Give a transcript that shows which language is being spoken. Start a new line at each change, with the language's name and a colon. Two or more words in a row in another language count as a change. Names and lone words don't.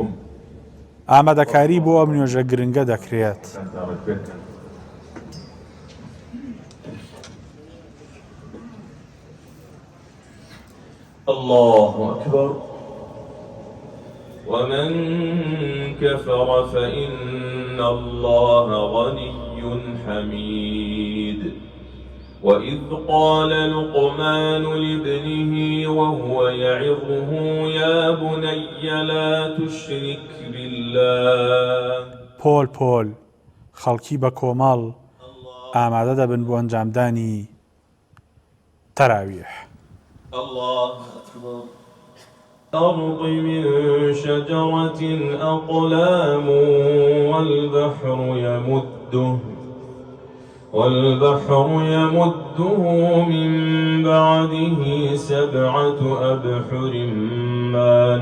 Central Kurdish: ئامادەکاری بۆ ئەم نوێژە گرنگە دەکرێت.
Arabic: الله أكبر. ومن كفر فإن الله غني حميد. وإذ قال لقمان لابنه وهو يعظه يا بني لا تشرك بالله.
Central Kurdish: پۆل خەڵکی بە کۆمەڵ ئامادە دەبن بۆ ئەنجامدانی تەراویح.
Arabic: الله أكبر. الأرض من شجرة أقلام والبحر يمده من بعده 7 أبحر ما